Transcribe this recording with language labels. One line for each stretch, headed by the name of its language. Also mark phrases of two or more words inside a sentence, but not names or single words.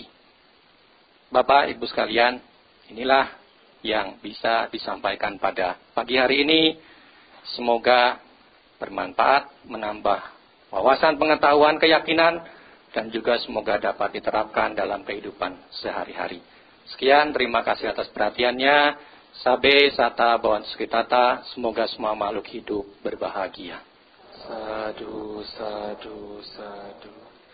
Indonesian: Bapak, Ibu sekalian, inilah yang bisa disampaikan pada pagi hari ini. Semoga bermanfaat, menambah wawasan, pengetahuan, keyakinan, dan juga semoga dapat diterapkan dalam kehidupan sehari-hari. Sekian, terima kasih atas perhatiannya.
Pali: Sabe sata bawan sukitata,
Indonesian: semoga semua makhluk hidup berbahagia.
Pali: Sadu, sadu, sadu.